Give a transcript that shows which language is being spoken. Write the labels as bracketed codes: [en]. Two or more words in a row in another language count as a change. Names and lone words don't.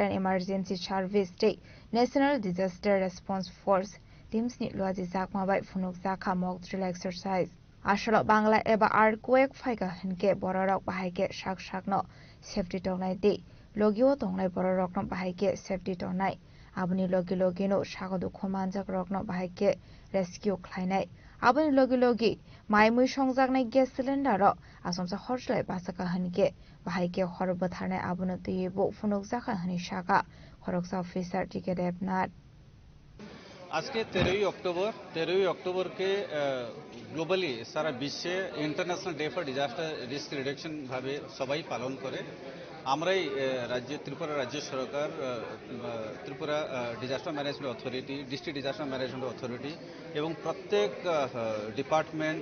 [trp] and Emergency Service Day National Disaster Response Force Teams ni luaji zakma bai funuk zaka [en] mock drill exercise [trp] Ashalo Bangla eba earthquake faiga hinke bororok bahaike shak shakno safety tongnai di logio tongnai bororok no bahaike safety tongnai aboni logi logi no sagodu khomanjak rokno bahaike rescue khlainai aboni logi maimui songjaknai [en] gas cylinder [trp] ro asomsa horslai basaka hinke bahaike hor botharnai abono teibo funuk jaka hani saka khoroksa officer ticket apnat [bn] আজকে 13ই অক্টোবর কে গ্লোবালি সারা বিশ্বে [en] International Day for Disaster Risk Reduction [bn] ভাবে সবাই পালন করে। আমরাই ত্রিপুরা রাজ্য সরকার, ত্রিপুরা ডিজাস্টার ম্যানেজমেন্ট অথরিটি, ডিস্ট্রিক্ট ডিজাস্টার ম্যানেজমেন্ট অথরিটি এবং প্রত্যেক ডিপার্টমেন্ট,